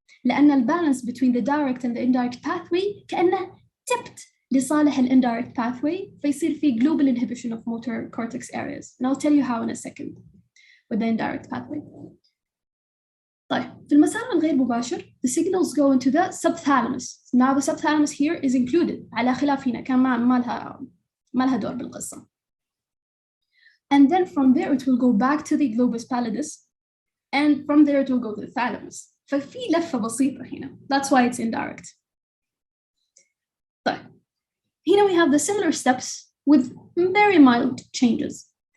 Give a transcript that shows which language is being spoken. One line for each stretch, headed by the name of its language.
English: لأن الbalance between the direct and the indirect pathway كأنه tipped لصالح indirect pathway
Arabic: فيصير في
English: global inhibition of motor cortex areas. And I'll tell you how in a second with the indirect pathway.
Arabic: طيب في المسار الغير مباشر
English: the signals go into the subthalamus. Now the subthalamus here is included
Arabic: على خلاف هنا كان ما لها دور بالقصة.
English: And then from there it will go back to the globus pallidus and from there it will go to the thalamus.
Arabic: ففي لفة بسيطة هنا.
English: That's why it's indirect.
Arabic: طيب هنا
English: we have the similar steps with very mild changes.